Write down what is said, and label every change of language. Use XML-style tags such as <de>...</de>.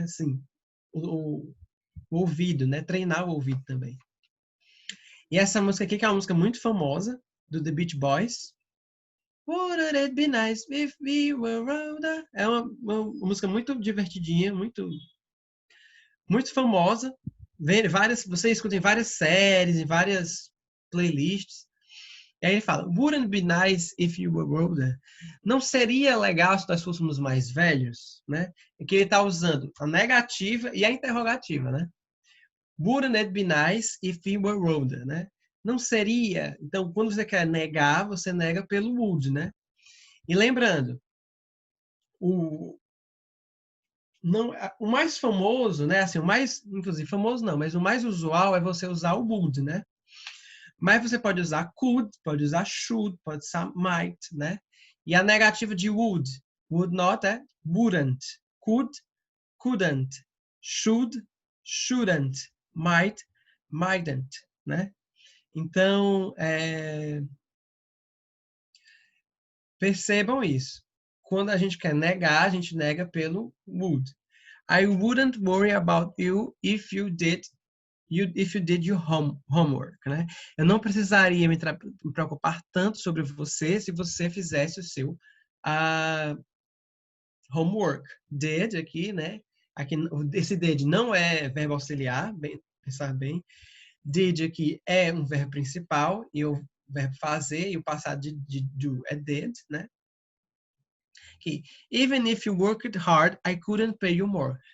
<pt>Assim, o ouvido, né? Treinar o ouvido também. E essa música aqui, que é uma música muito famosa, do The Beach Boys.</pt> <en>Wouldn't it be nice if we were older?</en> <pt>É uma música muito divertidinha, muito famosa. você escuta em várias séries, em várias playlists. E aí ele fala,</pt> <en>wouldn't be nice if you were older.</en> <pt>Não seria legal se nós fôssemos mais velhos, né? É que ele está usando a negativa e a interrogativa, né?</pt> <en>Wouldn't it be nice if you were older, né?</en> <pt>Não seria. Então, quando você quer negar, você nega pelo would, né? E lembrando, o, não, o mais famoso, né? Assim, o mais, inclusive, famoso não, mas o mais usual é você usar o would, né? Mas você pode usar could, pode usar should, pode usar might, né? E a negativa de would not é wouldn't, could, couldn't, should, shouldn't, might, mightn't, né? Então, percebam isso. Quando a gente quer negar, a gente nega pelo would.</pt> <en>I wouldn't worry about you if you did your homework, né?</en> <pt>Eu não precisaria me preocupar tanto sobre você se você fizesse o seu homework. Did aqui, né? Aqui, esse did não é verbo auxiliar, pensar bem. Did aqui é um verbo principal e o verbo fazer e o passado de do é did, né?</pt> <en>Aqui, even if you worked hard, I couldn't pay you more.</en>